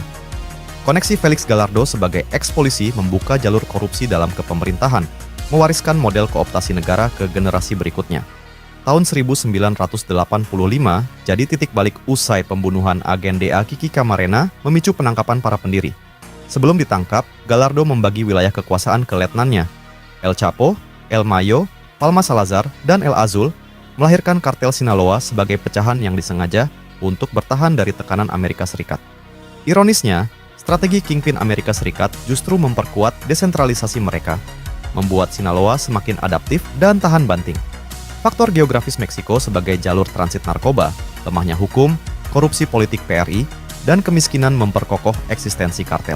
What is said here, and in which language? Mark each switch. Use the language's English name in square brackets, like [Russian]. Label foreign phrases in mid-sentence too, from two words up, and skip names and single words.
[Indonesian] Koneksi Felix Gallardo sebagai eks-polisi membuka jalur korupsi dalam kepemerintahan, mewariskan model kooptasi negara ke generasi berikutnya. Tahun 1985 jadi titik balik usai pembunuhan agen DA Kiki Camarena memicu penangkapan para pendiri. Sebelum ditangkap, Gallardo membagi wilayah kekuasaan ke letnannya, El Chapo, El Mayo, Palma Salazar, dan El Azul, melahirkan kartel Sinaloa sebagai pecahan yang disengaja untuk bertahan dari tekanan Amerika Serikat. Ironisnya, strategi Kingpin Amerika Serikat justru memperkuat desentralisasi mereka, membuat Sinaloa semakin adaptif dan tahan banting. Faktor geografis Meksiko sebagai jalur transit narkoba, lemahnya hukum, korupsi politik PRI, dan kemiskinan memperkokoh eksistensi kartel.